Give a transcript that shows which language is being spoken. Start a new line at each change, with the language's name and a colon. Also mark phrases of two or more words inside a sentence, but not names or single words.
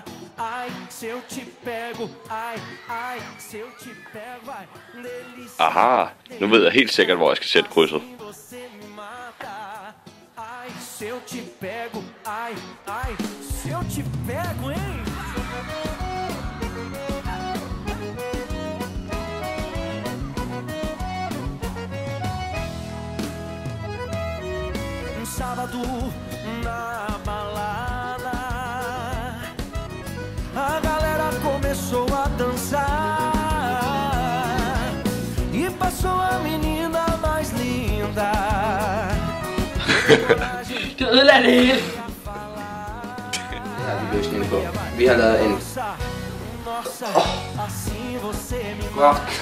Portuguese: Ai, se eu te pego, ai, se eu te pego, ai, delícia.
Danish: Aha, nu ved jeg helt sikkert, hvor jeg skal sætte krydset.
Portuguese: Ai, se eu te pego, ai, se eu te pego, hein? Sábado na balada, a galera começou a dançar e passou a menina mais linda.
Danish: Det ødelagde det hele. Det har vi løsning på. Vi har lavet en... Godt.